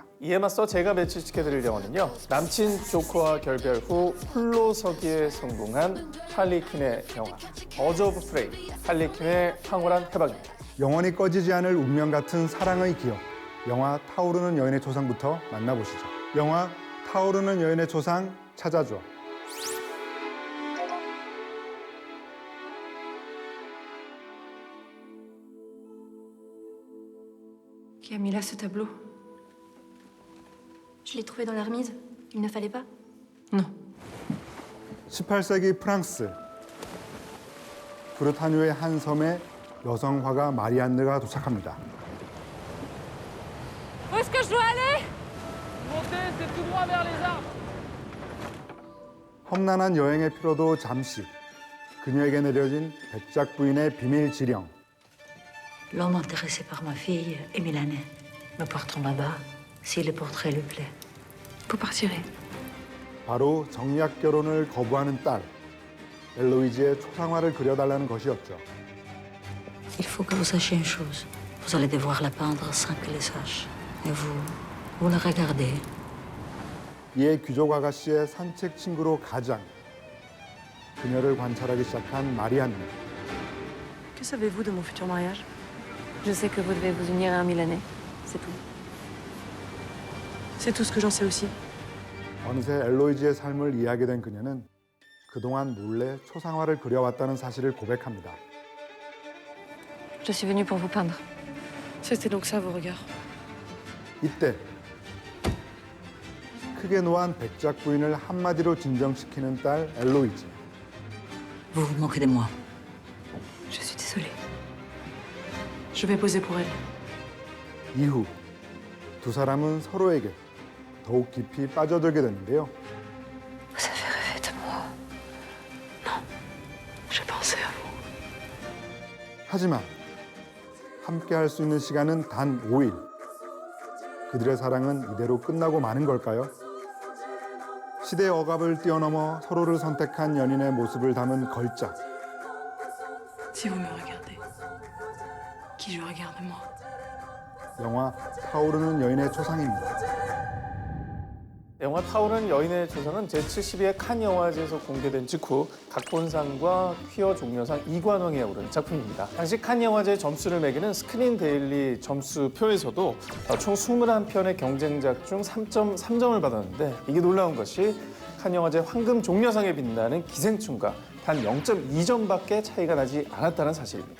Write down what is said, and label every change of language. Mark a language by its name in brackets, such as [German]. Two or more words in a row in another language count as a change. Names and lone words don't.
[Korean] 이에 맞서 제가 매치시켜드릴 영화는요. 남친 조커와 결별 후 홀로 서기에 성공한 할리퀸의 영화 버즈 오브 프레이, 할리퀸의 탕월한 해방입니다. 영원히 꺼지지 않을 운명 같은 사랑의 기억. 영화 타오르는 여인의 초상부터 만나보시죠. 영화 타오르는 여인의 초상 찾아줘. [French] Qui a mis là ce tableau? Je l'ai trouvé dans la remise. Il ne fallait pas? [Korean] 18세기 프랑스. 브르타뉴의 한 섬에 여성 화가 마리안느가 도착합니다. [French] Où est-ce que je dois aller? Montez, c'est tout droit vers les arbres. [Korean] 험난한 여행의 피로도 잠시. 그녀에게 내려진 백작 부인의 비밀 지령. [French] L'homme intéressé par ma fille est milanais. Nous partons là-bas si le portrait lui plaît. Vous partirez. [Korean] 바로 정략 결혼을 거부하는 딸. 엘로이즈의 초상화를 그려달라는 것이었죠. [French] Il faut que vous sachiez une chose. Vous allez devoir la peindre sans que les sache. Et vous la regardez. [Korean] 이에 귀족 아가씨의 산책 친구로 가장. 그녀를 관찰하기 시작한 마리안느. [French] Que savez-vous de mon futur mariage? Je sais que vous devez vous unir à un Milanais. C'est tout. C'est tout ce que j'en sais aussi. [Korean] 어느새 엘로이즈의 삶을 이해하게 된 그녀는 그동안 몰래 초상화를 그려왔다는 사실을 고백합니다. [French] Je suis venue pour vous peindre. C'était donc ça vos regards. [Korean] 이때 크게 노한 백작 부인을 한마디로 진정시키는 딸 엘로이즈. [French] Vous vous moquez de moi. Je suis désolée. Je vais poser pour elle. [Korean] 이후 두 사람은 서로에게 더욱 깊이 빠져들게 되는데요. [French] Vous avez rêvé de moi. Non, je pensais à vous. [Korean] 하지만 함께 할 수 있는 시간은 단 5일. 그들의 사랑은 이대로 끝나고 마는 걸까요? 시대의 억압을 뛰어넘어 서로를 선택한 연인의 모습을 담은 걸작. [French] Si vous me regardez, qui je regarde moi? [Korean] 영화 타오르는 여인의 초상입니다. 영화 타오르는 여인의 초상은 제72회 칸 영화제에서 공개된 직후 각본상과 퀴어 종려상 2관왕에 오른 작품입니다. 당시 칸 영화제 점수를 매기는 스크린 데일리 점수표에서도 총 21편의 경쟁작 중 3.3점을 받았는데 이게 놀라운 것이 칸 영화제 황금 종려상에 빛나는 기생충과 단 0.2점밖에 차이가 나지 않았다는 사실입니다.